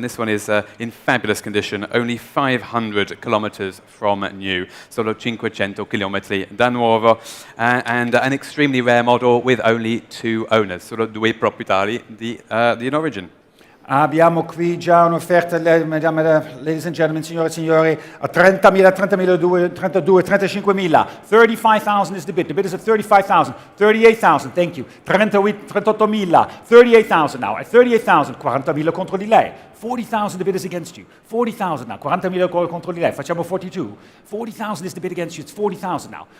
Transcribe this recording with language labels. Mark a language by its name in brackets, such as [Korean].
[English] This one is in fabulous condition, only 500 kilometers from new. [Italian] Solo 500 chilometri da nuovo. [English] And an extremely rare model with only 2 owners. [Italian] Solo 2 proprietari di in origin. Abbiamo qui già un'offerta, [English] ladies and gentlemen, [Italian] signore e signori, a 30.000, 32, 35.000. [English] 35,000 is the bid. The bid is at 35,000, 38,000, thank you. 38.000, 38,000 now. At 38,000, [Italian] 40.000 contro di lei. [English] 40,000 the bid is against you. 40,000 now. [Italian] 40.000 contro di lei. Facciamo 42. [English] 40,000 is the bid against you. It's 40,000 now.